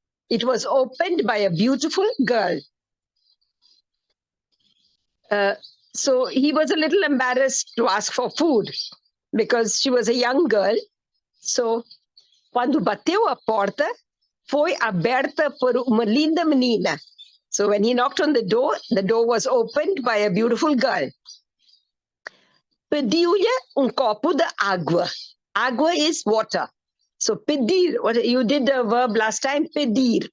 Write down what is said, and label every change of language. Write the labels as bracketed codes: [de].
[en] It was opened by a beautiful girl. So he was a little embarrassed to ask for food because she was a young girl. [pt] So, quando bateu a porta, foi aberta por uma linda menina. [en] So when he knocked on the door was opened by a beautiful girl. [pt] Pediu-lhe copo de água. Água is water. [en] So pedir, what you did the verb last time, pedir.